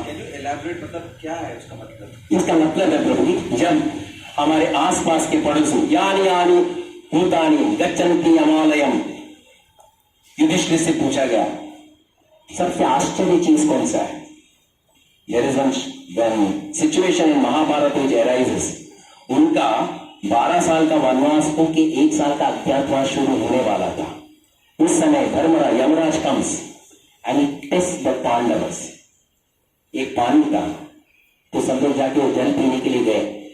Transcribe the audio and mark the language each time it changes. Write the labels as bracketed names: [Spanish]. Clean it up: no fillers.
[English] can you elaborate, [Hindi] मतलब क्या है उसका मतलब? इसका मतलब है प्रभु जी, जब हमारे आसपास के पड़ोसी यानी यानी [Sanskrit] भूतानी गच्छन्ति अमालयम, [Hindi] युधिष्ठिर से पूछा गया सबसे आश्चर्य चीज कौन सा है। [English] There is one situation in Mahabharata which arises. [Hindi] उनका 12 साल का वनवास हो के 1 साल का अज्ञातवास शुरू होने वाला था। उस समय Dharmaraj Yamraj [English] comes and he tests the [Hindi] Pandavas. एक पानी था तो सब लोग जाके वो जल पीने के लिए गए।